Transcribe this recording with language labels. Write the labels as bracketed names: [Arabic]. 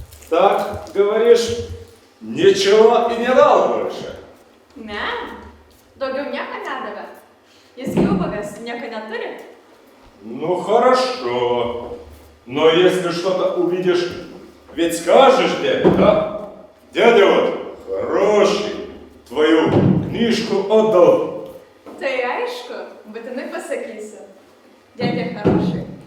[Russian] Так, говоришь, ничего и не дал больше. [Lithuanian] Ne, daugiau nieko nedavė. Jis gi ubagas, nieko neturi. [Russian] Ну хорошо. Но если что-то увидишь, ведь скажешь дяде, да? Дядя вот хороший, твою книжку отдал. [Lithuanian] Tai aišku, būtinai pasakysiu. Dėdė [Russian] хороший.